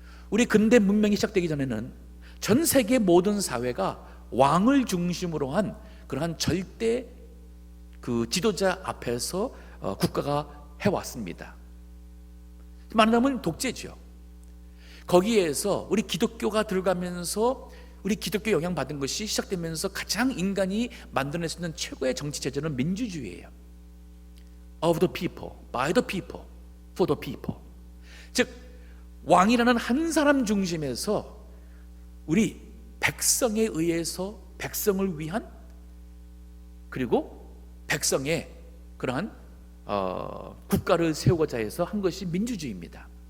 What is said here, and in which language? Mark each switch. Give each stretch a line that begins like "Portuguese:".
Korean: 우리 근대 문명이 시작되기 전에는 전 세계 모든 사회가 왕을 중심으로 한 그러한 절대 지도자 앞에서 국가가 해왔습니다. 말하자면 독재죠. 거기에서 우리 기독교가 들어가면서 우리 기독교 영향받은 것이 시작되면서 가장 인간이 만들어낼 수 있는 최고의 정치 체제는 민주주의예요.
English: Of the people, by the people, for the people.
Korean: 즉 왕이라는 한 사람 중심에서 우리 백성에 의해서 백성을 위한, 그리고 백성의 그러한 국가를 세우고자 해서 한 것이 민주주의입니다.